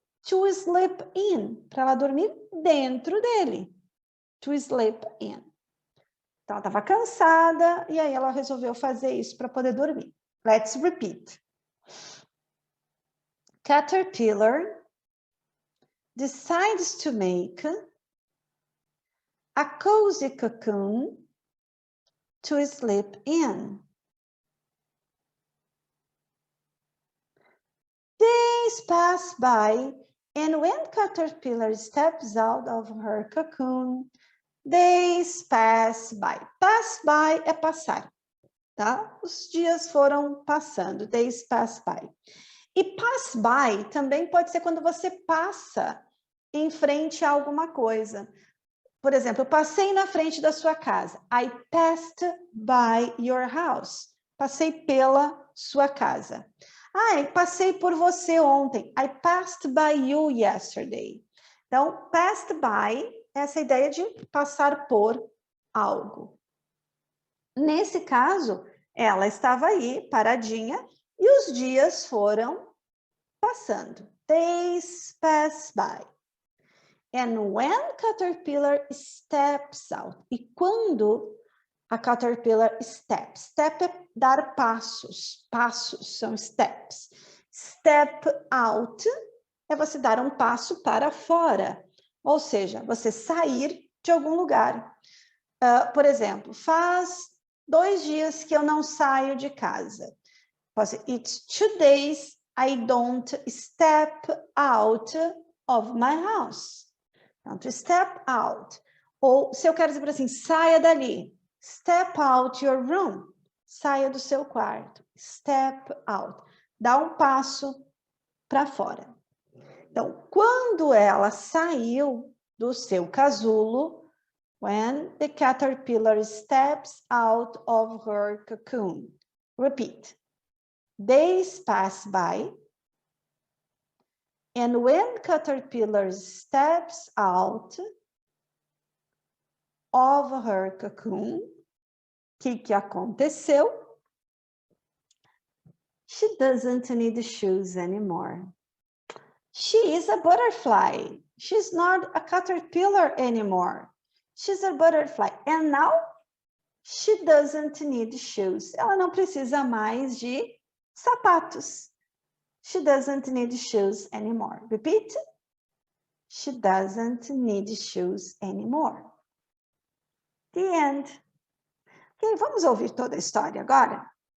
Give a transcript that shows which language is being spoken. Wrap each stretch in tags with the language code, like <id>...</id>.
<en>To sleep in,</en> <pt>para ela dormir dentro dele.</pt> <en>To sleep in.</en> <pt>Então, ela estava cansada e aí ela resolveu fazer isso para poder dormir.</pt> <en>Let's repeat. Caterpillar decides to make a cozy cocoon to sleep in. Days pass by, and when Caterpillar steps out of her cocoon, days pass by.</en> <pt>Pass by é passar, tá? Os dias foram passando,</pt> <en>days pass by.</en> <pt>E pass by também pode ser quando você passa em frente a alguma coisa. Por exemplo, eu passei na frente da sua casa.</pt> <en>I passed by your house.</en> <pt>Passei pela sua casa. Eu passei por você ontem.</pt> <en>I passed by you yesterday.</en> <pt>Então, passed by é essa ideia de passar por algo. Nesse caso, ela estava aí, paradinha, e os dias foram passando.</pt> <en>Days pass by. And when Caterpillar steps out.</en> <pt>E quando a Caterpillar steps. Step é dar passos. Passos são steps. Step out é você dar um passo para fora. Ou seja, você sair de algum lugar. Por exemplo, faz 2 dias que eu não saio de casa.</pt> <en>It's 2 days I don't step out of my house.</en> <pt>Então,</pt> <en>to step out.</en> <pt>Ou, se eu quero dizer assim, saia dali.</pt> <en>Step out your room.</en> <pt>Saia do seu quarto.</pt> <en>Step out.</en> <pt>Dá um passo para fora. Então, quando ela saiu do seu casulo,</pt> <en>when the caterpillar steps out of her cocoon. Repeat. Days pass by. And when caterpillar steps out of her cocoon.</en> <pt>O que aconteceu?</pt> <en>She doesn't need shoes anymore. She is a butterfly. She's not a caterpillar anymore. She's a butterfly. And now she doesn't need shoes.</en> <pt>Ela não precisa mais de sapatos.</pt> <en>She doesn't need shoes anymore. Repeat. She doesn't need shoes anymore. The end.</en> <pt>Ok, vamos ouvir toda a história agora?</pt>